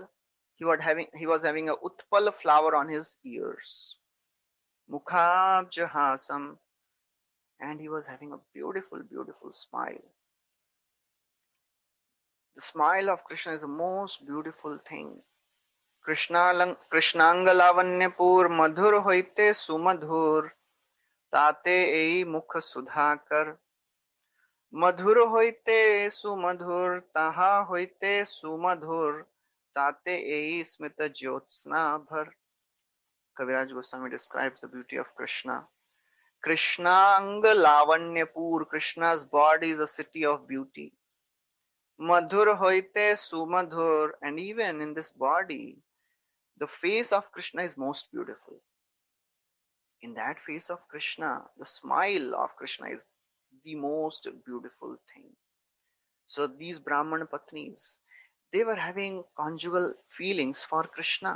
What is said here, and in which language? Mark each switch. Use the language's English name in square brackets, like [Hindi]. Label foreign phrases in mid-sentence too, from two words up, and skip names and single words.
[English] He was having a Utpala flower on his ears. [Sanskrit] Mukhabjahasam. [English] And he was having a beautiful, beautiful smile. The smile of Krishna is the most beautiful thing. [Bangla] কৃষ্ণাঙ্গলাবণ্যপুর মধুর হৈতে সুমধুর তাতে এই মুখ সুধাকর. মধুর হৈতে সুমধুর তাহা হৈতে সুমধুর তাতে এই স্মিত জ্যোৎস্না ভর. [English] Kaviraj Goswami describes the beauty of Krishna. Krishnangalavanyapur, Krishna's body is a city of beauty. [Bangla] মধুর হৈতে সুমধুর, [English] and even in this body, the face of Krishna is most beautiful. In that face of Krishna, the smile of Krishna is the most beautiful thing. So these Brahman Patnis, they were having conjugal feelings for Krishna.